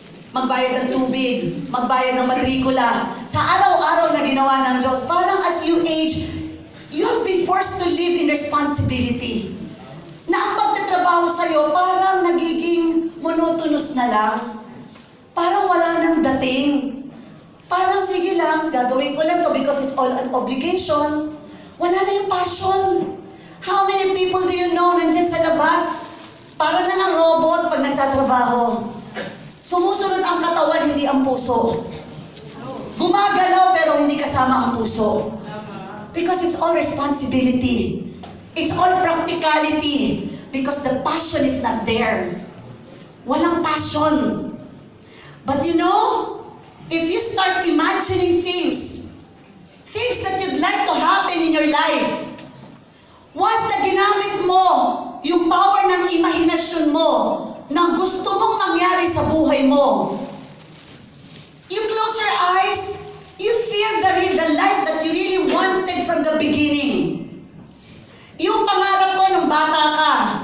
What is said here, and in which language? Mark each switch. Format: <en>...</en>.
<tl>Magbayad ng tubig, magbayad ng matrikula. Sa araw-araw na ginawa ng Diyos, parang</tl> <en>as you age, you have been forced to live in responsibility.</en> <tl>Na ang pagtatrabaho sa'yo, parang nagiging monotonous na lang. Parang wala nang dating. Parang sige lang, gagawin ko lang to</tl> <en>because it's all an obligation.</en> <tl>Wala na yung passion.</tl> <en>How many people do you know</en> <tl>nandiyan sa labas? Parang na lang robot pag nagtatrabaho. Sumusunod ang katawan, hindi ang puso. Gumagalaw pero hindi kasama ang puso.</tl> <en>Because it's all responsibility. It's all practicality. Because the passion is not there.</en> <tl>Walang passion.</tl> <en>But you know, if you start imagining things that you'd like to happen in your life,</en> <tl>once na ginamit mo yung power ng imahinasyon mo na gusto mong mangyari sa buhay mo,</tl> <en>you close your eyes, you feel the life that you really wanted from the beginning.</en> <tl>Yung pangarap mo nung bata ka,</tl>